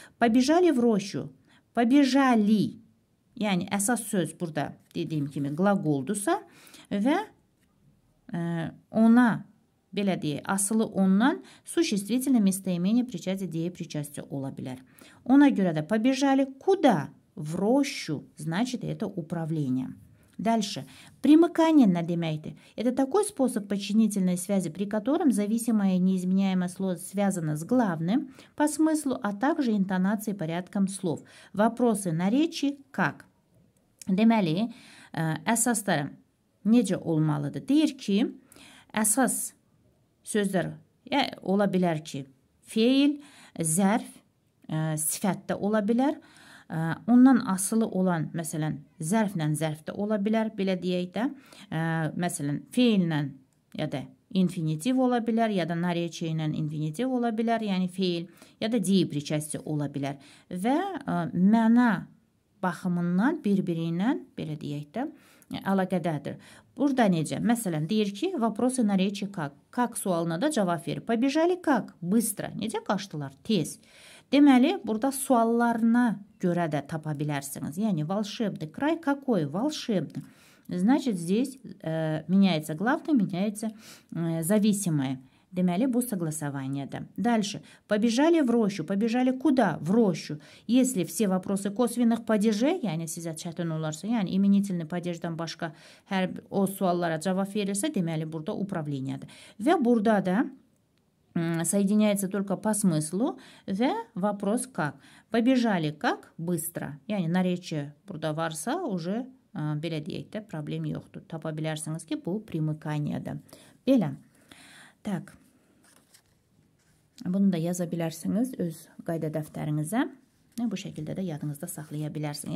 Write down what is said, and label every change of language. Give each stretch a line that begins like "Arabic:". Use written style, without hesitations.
Russian: Побежали в рощу, побежали,
Azerbaijani: yəni əsas söz burada dediyim kimi qlaqoldursa və ona, belə deyək, asılı ondan существительное, местоимение, причастие, деепричастие ola bilər. Ona görə də
Russian: побежали куда? В рощу, значит, это управление. Дальше.
Azerbaijani: Примыкание nə deməkdir?
Russian: Это такой способ подчинительной связи, при котором зависимое и неизменяемое слово связано с главным по смыслу, а также интонацией и порядком слов. Вопросы наречий как?
Azerbaijani: Deməli, əsasları necə olmalıdır? Deyir ki, əsas sözlər ola bilər ki, feil, zərf, sifət də ola bilər. Ondan asılı olan, məsələn, zərflə zərf də ola bilər, belə deyək də. Məsələn, feillə ya da infinitiv ola bilər, ya da narечие ilə infinitiv ola bilər, yəni feil, ya da deyiprичастие ola bilər. Və məna baxımından bir-biri ilə, belə deyək də, əlaqədədir. Burada necə? Məsələn, deyir ki,
Russian: vопросы наречия как? Как
Azerbaijani: sualına da cavab verir.
Russian: Побежали как? Быстро.
Azerbaijani: Necə qaçdılar? Tez. Deməli, burada suallarına görə də tapa bilərsiniz.
Russian: Yəni, волшебный край какой? Волшебный. Значит, здесь меняется главное, меняется зависимое.
Azerbaijani: Deməli, bu согласованиеdir.
Russian: Дальше. Побежали в рощу. Побежали куда? В рощу. Если все вопросы косвенных падежей,
Azerbaijani: yəni sizə çətin olarsa, yəni iменительный падежdən başqa hər o suallara cavab verirsə, deməli, burada управлениеdir. Və burada da
Russian: соединяется только по смыслу
Azerbaijani: və
Russian: вопрос как. Побежали как? Быстро.
Azerbaijani: Yəni, наречие burada varsa, уже belə deyək də, problem yoxdur. Tapa bilərsiniz ki, bu примыканиеdir. Belə. Так. Bunu da yaza bilərsiniz öz qayda dəftərinizə. Bu şəkildə də yadınızda saxlaya bilərsiniz.